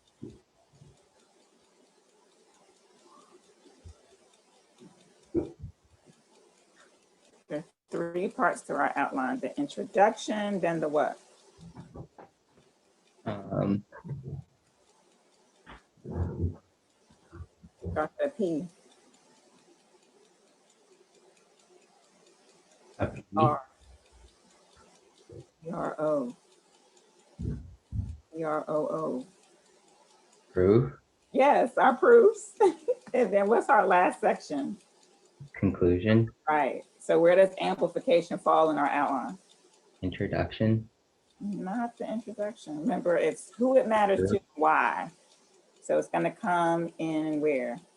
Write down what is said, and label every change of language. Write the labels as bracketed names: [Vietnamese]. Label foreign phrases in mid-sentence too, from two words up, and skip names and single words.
[English] There are 3 parts to our outline: the introduction, then the what? Got the P. R. E-R-O. E-R-O-O. Proof. Yes, our proofs. And then what's our last section? Conclusion. Right. So where does amplification fall in our outline? Introduction. Not the introduction. Remember, it's who it matters to, why. So it's going to come in where?